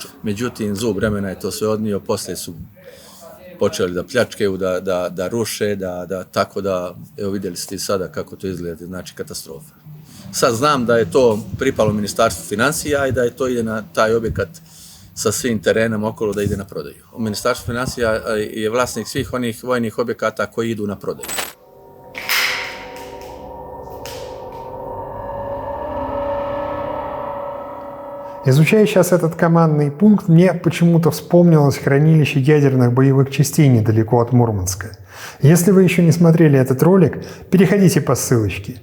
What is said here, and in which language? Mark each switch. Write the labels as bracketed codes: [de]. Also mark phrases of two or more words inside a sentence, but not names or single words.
[sr] Međutim, zub vremena je to sve odnio, poslije su počeli da pljačkaju, da ruše, tako da, evo vidjeli ste i sada kako to izgleda, znači katastrofa. Sad znam da je to pripalo Ministarstvu financija i da je to ide na taj objekat sa svim terenom okolo da ide na prodaju. Ministarstvo financija je vlasnik svih onih vojnih objekata koji idu na prodaju. [ru] Изучая сейчас этот командный пункт, мне почему-то вспомнилось хранилище ядерных боевых частей недалеко от Мурманска. Если вы еще не смотрели этот ролик, переходите по ссылочке.